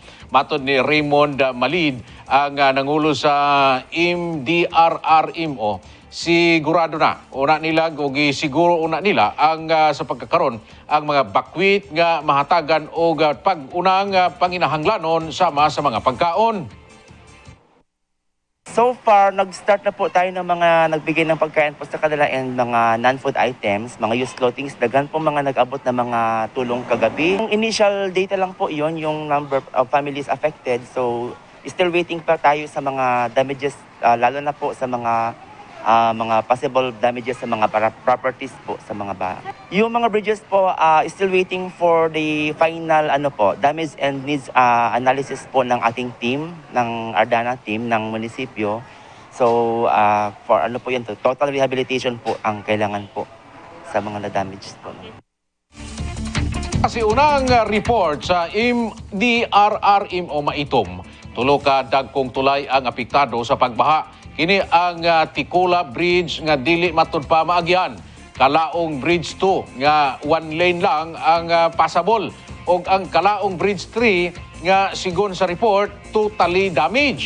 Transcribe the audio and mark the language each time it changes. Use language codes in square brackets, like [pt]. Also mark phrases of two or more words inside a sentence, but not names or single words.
[ceb] Matod ni Raymond Malid, ang nangulo sa MDRRMO, sigurado na una nila o siguro una nila ang sa pagkakaroon ang mga bakwit nga mahatagan o pag-unang panginahanglanon sama sa mga pagkaon. [en] So far, [tl] nag-start na po tayo ng mga nagbigay ng pagkain po sa kanila and mga [en] non-food items, [tl] mga [en] used clothing. [ceb] Dagan po mga nag-abot na mga tulong kagabi. [tl] Yung [en] initial data [tl] lang po yon yung [en] number of families affected. [tl] So, [en] still waiting [tl] pa tayo sa mga damages, lalo na po sa mga [en] possible damages [tl] sa mga properties po sa mga bahay. Yung mga bridges po, [en] still waiting for the final damage and needs analysis [tl] po ng ating team, ng Ardana team, ng munisipyo. So, for po yun, [en] total rehabilitation [tl] po ang kailangan po sa mga na-damage po. [ceb] Kasi unang report sa MDRRMO Maitom, tulo ka dagkong tulay ang apektado sa pagbaha. Kini ang Tikula Bridge nga dili matud pa maagyan. Kalaong Bridge 2 nga [en] one lane [ceb] lang ang passable. O ang Kalaong Bridge 3 nga sigon sa report [en] totally damaged.